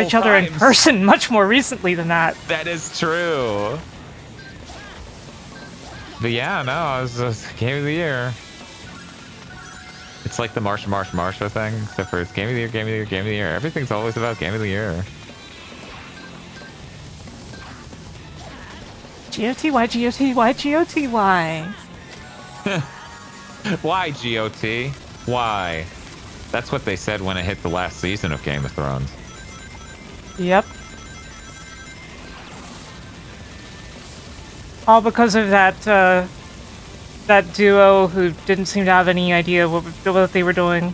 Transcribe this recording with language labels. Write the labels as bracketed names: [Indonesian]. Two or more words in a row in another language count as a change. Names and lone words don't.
[English] each other in time. person much more recently than that. That is true. But yeah, no, I was Game of the Year. It's like the Marsha thing, except for it's Game of the Year, Game of the Year, Game of the Year. Everything's always about Game of the Year. G-O-T-Y, G-O-T-Y, G-O-T-Y. Why, GOT? Why? That's what they said when it hit the last season of Game of Thrones. Yep. All because of that, that duo who didn't seem to have any idea what they were doing.